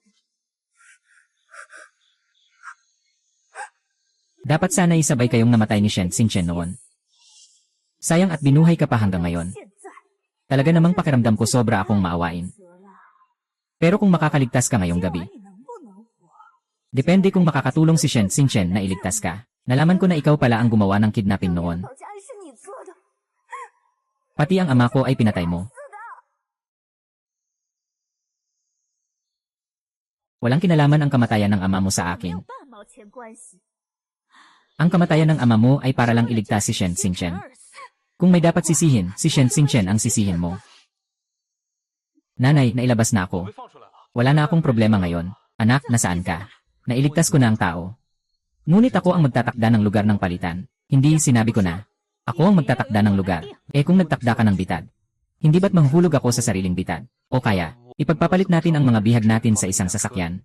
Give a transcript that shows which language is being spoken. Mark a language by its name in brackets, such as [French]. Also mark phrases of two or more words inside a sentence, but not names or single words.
[Filipino] Dapat sana isabay kayong namatay ni Shen Xingchen noon. Sayang at binuhay ka pa hanggang ngayon. [Chinese] 现在 [Filipino] Talaga namang pakiramdam ko sobra akong maawain. [Chinese] 死了， [Filipino] Pero kung makakaligtas ka ngayong [Chinese] 今 [Filipino] gabi, [Chinese] 晚你能不能活？ [Filipino] depende kung makakatulong si Shen Xingchen na iligtas ka. Nalaman ko na ikaw pala ang gumawa ng kidnapping noon. [Chinese] 好像是你做的， [Filipino] Pati ang ama ko ay pinatay mo. Walang kinalaman ang kamatayan ng ama mo sa [Chinese] 没有 [Filipino] akin. [Chinese] 半毛钱关系。 [Filipino] Ang kamatayan ng ama mo ay para lang iligtas si Shen Xingchen. [Chinese] 二死， [Filipino] Kung may dapat sisihin, si Shen Xingchen ang sisihin mo. Nanay, nailabas na [Chinese] 我 [Filipino] ako. [Chinese] 被放出来了。 [Filipino] Wala na akong problema ngayon. Anak, nasaan ka? Nailigtas ko na ang tao. Ngunit ako ang magtatakda ng lugar ng palitan. Hindi, sinabi ko na. Ako ang magtatakda ng lugar. Eh kung nagtakda ka ng bitad, hindi ba't manghulog ako sa sariling bitad? O kaya, ipagpapalit natin ang mga bihag natin sa isang sasakyan.